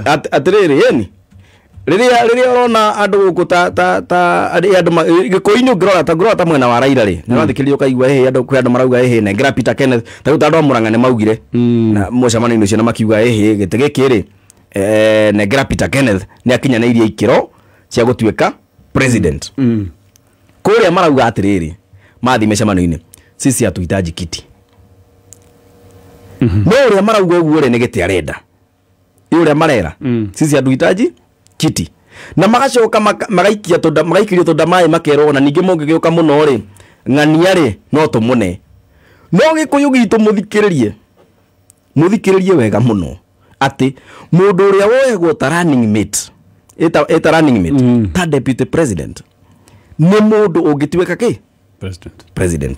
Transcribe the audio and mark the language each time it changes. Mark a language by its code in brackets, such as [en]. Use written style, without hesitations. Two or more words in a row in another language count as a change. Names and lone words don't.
[ki] atĩrĩrĩ yeni rĩrĩa ũrona andũ gũkũ ta andũ Gĩkũyũ-inĩ ũngĩrora ta mwena wa Raila rĩ nĩwathikĩrĩria ũkaigua andũ marauga nengera Peter Kenneth ta rĩu andũ a Mũrang'a nĩ maugire na mũcemanio-inĩ ũcio na makiuga gĩtĩ gĩkĩ rĩ nengera Peter Kenneth nĩ akinyanĩirie ikĩro cia gũtuĩka president kũrĩa marauga atĩrĩrĩ mathi mĩcemanio-inĩ [sw] sisi hatuhitaji kiti [ki] no ũrĩa marauga ũguo rĩ nĩ gĩtĩ arenda ũrĩa marera [sw] sisi hatuhitaji kiti [ki] na magacoka magaikirio tũnda maĩ makerwo na ningĩ mũngĩgĩũka mũno rĩ ng'ania rĩ no tũmũne no Gĩkũyũ gitũ mũthikĩrĩrie wega mũno atĩ mũndũ ũrĩa woyagwo ta [en] running mate [ki] ta [en] deputy president [ki] nĩ mũndũ ũngĩtuĩka kĩ president